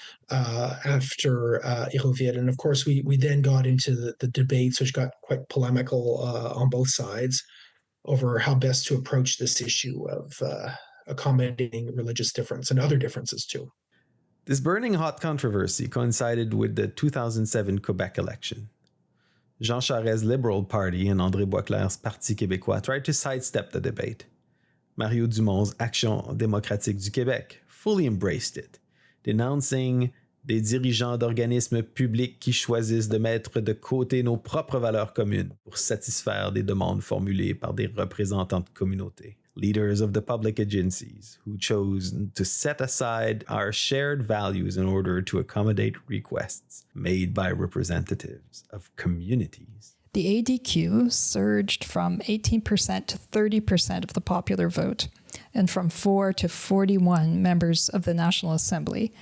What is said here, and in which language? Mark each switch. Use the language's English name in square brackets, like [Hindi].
[English] after Hérouxville. And of course, we then got into the debates, which got quite polemical on both sides over how best to approach this issue of accommodating religious difference and other differences too. This burning hot controversy coincided with the 2007 Quebec election. Jean Charest's Liberal Party and André Boisclair's Parti Québécois tried to sidestep the debate. Mario Dumont's Action démocratique du Québec fully embraced it, denouncing [French] des dirigeants d'organismes publics qui choisissent de mettre de côté nos propres valeurs communes pour satisfaire des demandes formulées par des représentants de communautés. [English] Leaders of the public agencies who chose to set aside our shared values in order to accommodate requests made by representatives of communities. The ADQ surged from 18% to 30% of the popular vote, and from 4 to 41 members of the National Assembly.